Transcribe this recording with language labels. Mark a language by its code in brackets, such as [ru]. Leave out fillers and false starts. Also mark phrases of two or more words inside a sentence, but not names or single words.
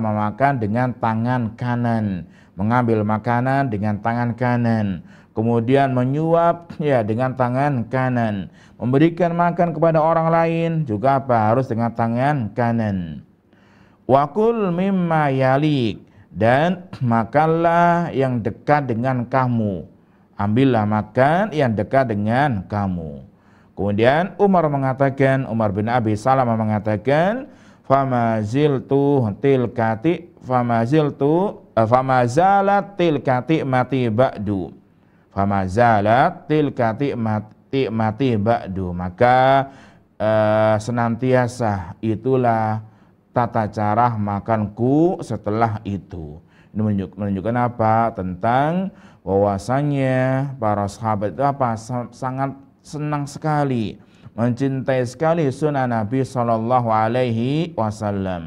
[id] Memakan dengan tangan kanan, mengambil makanan dengan tangan kanan, kemudian menyuap ya dengan tangan kanan, memberikan makan kepada orang lain juga apa? Harus dengan tangan kanan. [ar] وكل مما يليك, [id] dan makanlah yang dekat dengan kamu. Ambillah makan yang dekat dengan kamu. Kemudian Umar bin Abi Salamah mengatakan, [ar] فما زلت تلك فما زالت تلك طعمتي بعد. فما زالت تلك طعمتي بعد. [id] Maka senantiasa itulah tata cara makanku setelah itu. Ini menunjukkan apa? Tentang bahwasanya para sahabat itu apa? Sangat senang sekali, mencintai sekali sunnah Nabi [ar] صلى الله عليه وسلم.